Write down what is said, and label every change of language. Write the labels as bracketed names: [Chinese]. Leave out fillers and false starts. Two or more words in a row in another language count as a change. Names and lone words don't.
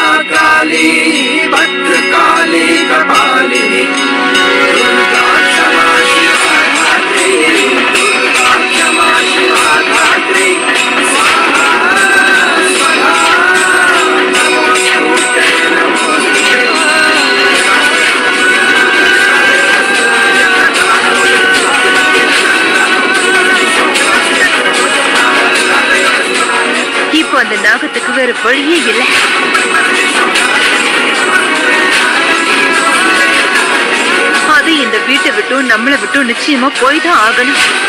[Sanskrit] काली भद्रकाली कपालिनी दुर्गा क्षमा शिवा धात्री दुर्गा क्षमा शिवा धात्री स्वाहा स्वाहा नमोस्तुते नमोस्तुते [Tamil] இப்போ அந்த நாகத்துக்கு வேற வழியே இல்லை. அது இந்த வீட்டை விட்டும் நம்மளை விட்டும் நிச்சயமா போய்தான் ஆகணும்.